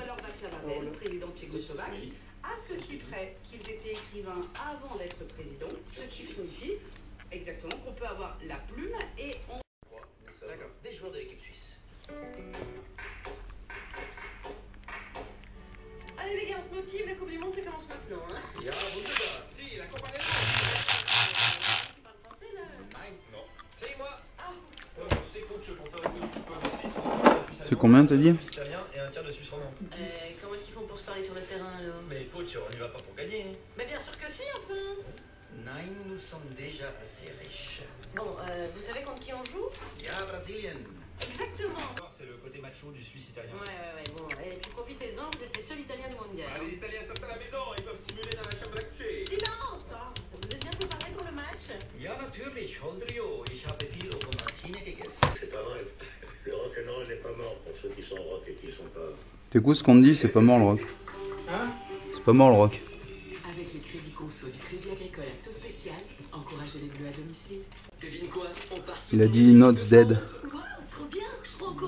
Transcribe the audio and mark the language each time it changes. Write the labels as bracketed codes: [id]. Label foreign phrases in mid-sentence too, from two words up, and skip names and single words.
[fr] ou alors Václav Havel, président tchécoslovaque, à ceci près qu'ils étaient écrivains avant d'être président, ce qui signifie exactement qu'on peut avoir la plume et on... D'accord, des joueurs de l'équipe suisse. Allez les gars, on se motive, la Coupe du Monde, ça commence maintenant, hein. [de] Ja, wunderbar. [es] Si, la Copa del Monde. [fr] Tu parles français, là? Nein, non. C'est moi. Ah. C'est coach pour faire une équipe de Suisse. C'est combien t'as dit? Italien et un tiers de Suisse romand. Comment est-ce qu'ils font pour se parler sur le terrain, alors? Mais coach, on n'y va pas pour gagner. Mais bien sûr que si, enfin. Nein, nous sommes déjà assez riches. Bon, vous savez contre qui on joue? [de] Ja, Brasilienne. [fr] Exactement. C'est le côté macho du Suisse italien. Ouais, bon, et puis profitez-en, vous êtes les seuls Italiens du mondial. Ah, les Italiens sortent à la maison, ils peuvent simuler dans la chambre à coucher. Silence! Vous êtes bien préparés pour le match? [de] Ja, natürlich, Holdrio. Ich habe viel Okomatine gegessen. [fr] C'est pas vrai. Le rock'n'roll n'est pas mort pour ceux qui sont rock et qui sont pas. T'écoutes ce qu'on te dit, c'est pas mort le rock. Hein? C'est pas mort le rock. Avec les crédits conso du Crédit Agricole Acto Spécial, encouragez les bleus à domicile. Devine quoi? On part sur Il a dit [en] Notes Dead. [fr] Wow, trop bien! Je prends quoi?